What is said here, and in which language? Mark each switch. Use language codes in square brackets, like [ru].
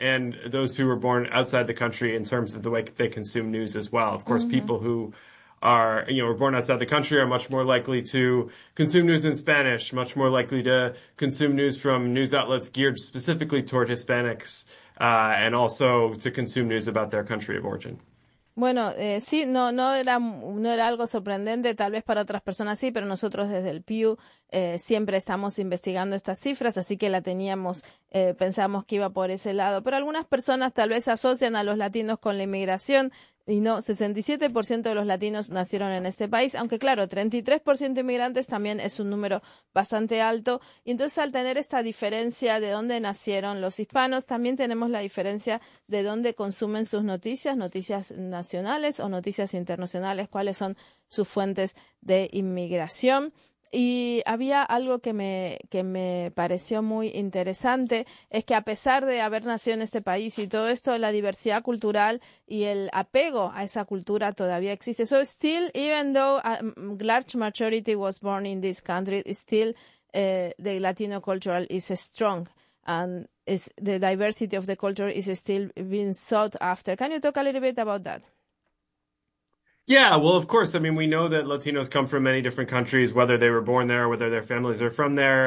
[en] and those who were born outside the country in terms of the way they consume news as well. Of course, mm-hmm. people who are, you know, were born outside the country are much more likely to consume news in Spanish, much more likely to consume news from news outlets geared specifically toward Hispanics, and also to consume news about their country of origin. [es] Bueno, sí, no era algo sorprendente, tal vez para otras personas sí, pero nosotros desde el Pew siempre estamos investigando estas cifras, así que la teníamos, pensamos que iba por ese lado. Pero algunas personas tal vez asocian a los latinos con la inmigración y no, 67% de los latinos nacieron en este país, aunque claro, 33% de inmigrantes también es un número bastante alto. Y entonces al tener esta diferencia de dónde nacieron los hispanos, también tenemos la diferencia de dónde consumen sus noticias, noticias nacionales o noticias internacionales, cuáles son sus fuentes de inmigración. Y había algo que me pareció muy interesante, es que a pesar de haber nacido en este país y todo esto, la diversidad cultural y el apego a esa cultura todavía existe. [en] So still, even though a large majority was born in this country, still the Latino culture is strong and is the diversity of the culture is still being sought after. Can you talk a little bit about that? Yeah, well, of course. I mean, we know that Latinos come from many different countries, whether they were born there, whether their families are from there.